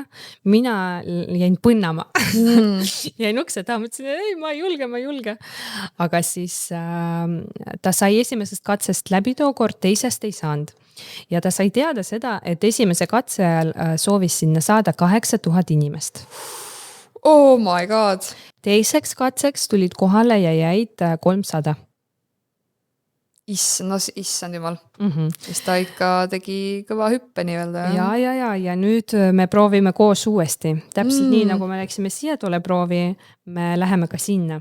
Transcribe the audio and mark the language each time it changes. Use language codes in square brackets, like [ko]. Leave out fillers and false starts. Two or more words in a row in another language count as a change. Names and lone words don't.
[et] Mina jäin põnnama. Jäin ukse taha, mõtlesin, ei, ma ei julge. Aga siis ta sai esimesest katsest läbi tookord, teisest ei saanud. Ja ta sai teada seda, et esimese katse ajal soovis sinna saada 8000 inimest. [en] Oh my god! [et] Teiseks katseks tulid kohale ja jäid 300. Issand jumal. Siis ta ikka tegi kõva hüppe nii-öelda. Ja nüüd me proovime koos uuesti. Täpselt nii, nagu me läksime siia tuleproovi, me läheme ka sinna.